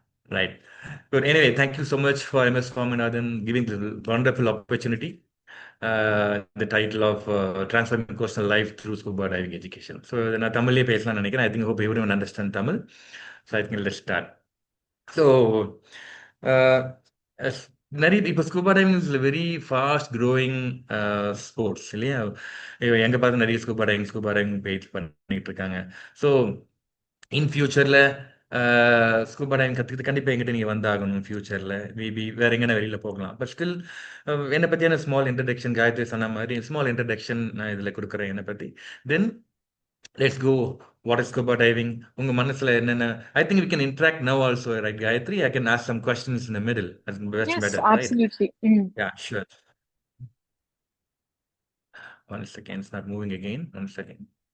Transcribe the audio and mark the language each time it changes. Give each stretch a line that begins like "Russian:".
English: Right. Good. Anyway, thank you so much for MS Swaminathan giving the wonderful opportunity, the title of Transforming Coastal Life Through Scuba Diving Education. So,
Tamil: நான் தமிழ்லயே பேசலாம்னு நினைக்கிறேன்.
English: I think hope everyone understand Tamil. So, I think let's start. So, uh, நிறைய இப்போ scuba diving is very fast growing sports இல்லையா?
Tamil: எங்கே பார்த்து நிறைய ஸ்கூபா டைவிங் பேஜ் பண்ணிட்டு இருக்காங்க. ஸோ இன் ஃபியூச்சரில் ஸ்கூபா டைவிங் கற்றுக்கிட்டு கண்டிப்பாக எங்கிட்ட நீங்கள் வந்தாகணும் ஃபியூச்சரில் மேபி வேற எங்கன்னா வெளியில் போகலாம். பட் ஸ்டில் என்னை பற்றியான ஸ்மால் இன்ட்ரடக்ஷன் காயத்ரி சொன்ன மாதிரி ஸ்மால் இன்ட்ரடக்ஷன் நான் இதில் கொடுக்குறேன் என்னை பற்றி.
English: Then let's go. What is scuba diving?
Tamil: உங்க மனசுல என்னென்ன?
English: I think we can interact now also, right, Gayatri? I can ask some questions in the middle. That's much Yes, better, right? absolutely. Yeah, sure. One second, it's not moving again. One second.